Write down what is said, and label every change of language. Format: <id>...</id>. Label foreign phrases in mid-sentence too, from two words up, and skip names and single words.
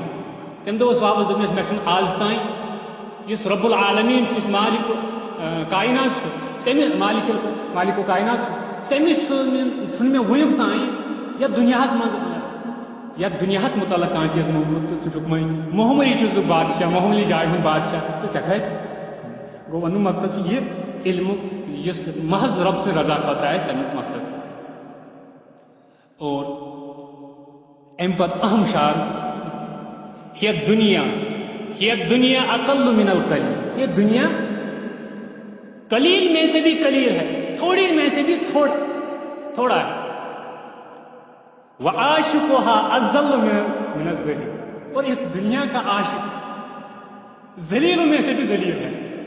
<ks>تٔمۍ دوٚپُس واپس دوٚپنس مےٚ چھُنہٕ آز تام یُس رب العالمیٖن چھُ، یُس مالک کائنات چھُ، تٔمہِ مالک کائنات چھُ، تٔمِس چھُنہٕ مےٚ وُنیُک تام یتھ دُنیاہس متعلق کانٛہہ چیٖز موٚنگمُت، تہٕ ژٕ چھُکھ وۄنۍ معموٗلی چھُس ژٕ بادشاہ، معموٗلی جایہِ ہُنٛد بادشاہ، تہٕ ژےٚ کتہِ؟ گوٚو وننُک مقصد چھُ یہِ علمُک یُس محض رب سٕنٛز رضا خٲطرٕ آسہِ تمیُک مقصد.</ks> <ur>اور</ur> <ks>امہِ پتہٕ</ks> <ur>اہم شعر، یہ دنیا</ur> <ar>اقل من القلیل،</ar> <ur>یہ دنیا قلیل میں سے بھی قلیل ہے، تھوڑی میں سے بھی تھوڑا ہے.</ur> <ar>وعاشقها اذل من الذلیل،</ar> <ur>اور اس دنیا کا عاشق ذلیلوں میں سے بھی ذلیل ہے.</ur>